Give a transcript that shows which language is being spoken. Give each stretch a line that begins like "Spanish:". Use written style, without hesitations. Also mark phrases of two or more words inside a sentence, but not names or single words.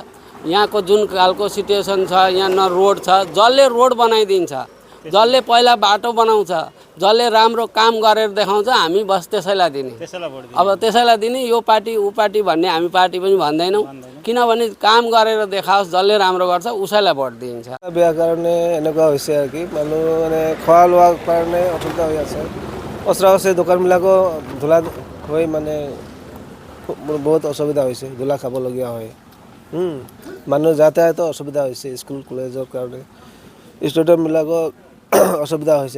Nepali: यहाँको जुन खालको सिचुएसन छ, यहाँ न रोड छ। जसले रोड बनाइदिन्छ, जसले पहिला बाटो बनाउँछ, जसले राम्रो काम गरेर देखाउँछ, हामी बस त्यसैलाई दिने। अब त्यसैलाई दिने। यो पार्टी ऊ पार्टी भन्ने हामी पार्टी पनि भन्दैनौँ, किनभने काम गरेर देखाओस्, जसले राम्रो गर्छ उसैलाई भोट दिइन्छ।
Assamese: বেয়া কাৰণে এনেকুৱা হৈছে আৰু কি, মানুহ মানে খোৱা লোৱাৰ কাৰণে অসুবিধা হৈ আছে। ওচৰা ওচৰি দোকানবিলাকো ধূলা হৈ মানে বহুত অসুবিধা হৈছে, ধূলা খাবলগীয়া হয়। মানুহ যাতায়াতো অসুবিধা হৈছে, স্কুল কলেজৰ কাৰণে ষ্টুডেণ্টবিলাকৰ অসুবিধা হৈছে।